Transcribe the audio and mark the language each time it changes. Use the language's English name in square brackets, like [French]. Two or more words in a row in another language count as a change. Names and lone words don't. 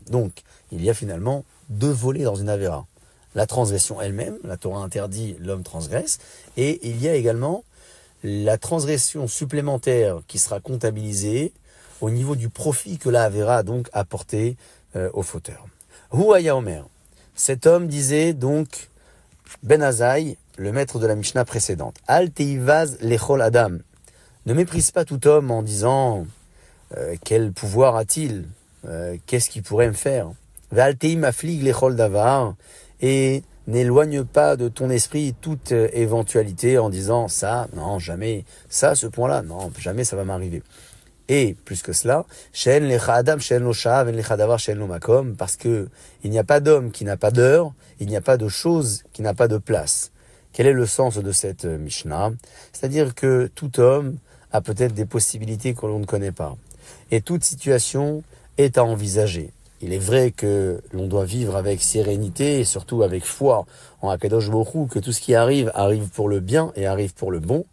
[French] Donc, il y a finalement deux volets dans une Avera. La transgression elle-même, la Torah interdit, l'homme transgresse, et il y a également la transgression supplémentaire qui sera comptabilisée au niveau du profit que la Avera a donc apporté au fauteur. [Hebrew] הוא היה אומר. [French] Cet homme disait donc, Ben Azaï, le maître de la Mishnah précédente, [Hebrew] אל תהי בז לכל אדם. [French] Ne méprise pas tout homme en disant quel pouvoir a-t-il, qu'est-ce qu'il pourrait me faire. [Hebrew] ואל תהי מפליג לכל דבר, [French] et n'éloigne pas de ton esprit toute éventualité en disant ça, non, jamais, ça, ce point-là, non, jamais ça va m'arriver. Et plus que cela, [Hebrew] שאין לך אדם שאין לו שעה ואין לך דבר שאין לו מקום, [French] parce que il n'y a pas d'homme qui n'a pas d'heure, il n'y a pas de chose qui n'a pas de place. Quel est le sens de cette Mishnah? C'est-à-dire que tout homme a peut-être des possibilités que l'on ne connaît pas. Et toute situation est à envisager. Il est vrai que l'on doit vivre avec sérénité et surtout avec foi en [Hebrew] הקדוש ברוך הוא, [French] que tout ce qui arrive, arrive pour le bien et arrive pour le bon.